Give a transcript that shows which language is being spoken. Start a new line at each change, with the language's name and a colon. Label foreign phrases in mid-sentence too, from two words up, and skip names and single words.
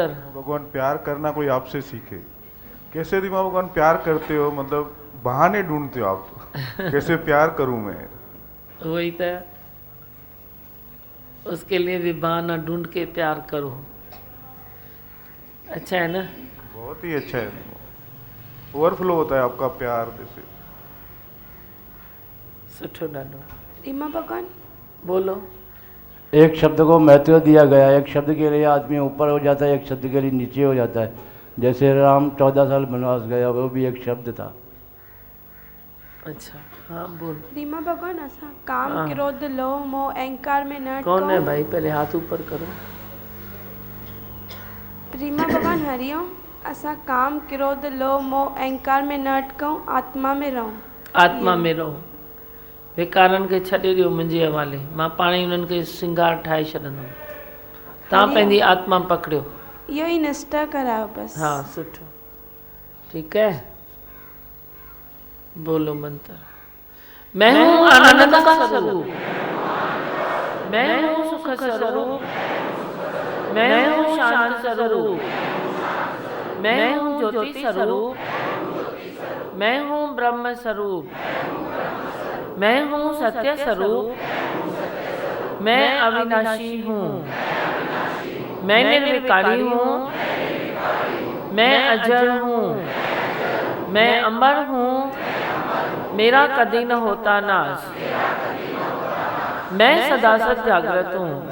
Hindi: भगवान प्यार करना कोई आपसे सीखे। कैसे दिमाग भगवान प्यार करते हो, मतलब बहाने ढूंढते हो आप तो। कैसे प्यार करूं मैं? वही तो, उसके लिए भी बहाना ढूंढ के प्यार करो। अच्छा है ना? बहुत ही अच्छा है, ओवरफ्लो होता है आपका प्यार जैसे।
Sindhi: सुठो ॾाढो।
Hindi: रीमा भगवान बोलो। एक शब्द को महत्व दिया गया, एक शब्द के लिए आदमी ऊपर हो जाता है, एक शब्द के लिए नीचे हो जाता है। जैसे राम 14 साल वनवास गया, वो भी एक शब्द था। अच्छा हाँ बोल।
Sindhi: रीमा भगवान, असां काम क्रोध लोभ मोह अहंकार में न
Hindi: कौन है भाई? पहले हाथ ऊपर करो। रीमा भगवान हरिओम।
Sindhi: असा काम क्रोध लोभ मोह अहंकार में न अटकऊं, आत्मा में रहूं।
Hindi: आत्मा में रहो।
Sindhi: विकारनि खे छॾे ॾियो मुंहिंजे हवाले, मां पाण ई उन्हनि खे सिंगार ठाहे छॾंदुमि। तव्हां पंहिंजी आत्मा पकड़ियो। इहो ई निष्ठा करायो बस। हाँ सुठो,
Hindi: ठीक है। बोलो मंत्र। मैं हूँ आनंद का स्वरूप, मैं हूँ सुख स्वरूप, मैं हूँ शांत स्वरूप, मैं हूँ ज्योति स्वरूप, मैं हूँ ब्रह्म स्वरूप, मैं हूँ सत्य स्वरूप, मैं अविनाशी हूँ, मैं निर्विकारी हूँ, मैं अजर हूँ, मैं अमर हूँ, मेरा कभी न होता नाश, मैं सदा सत जागृत हूँ।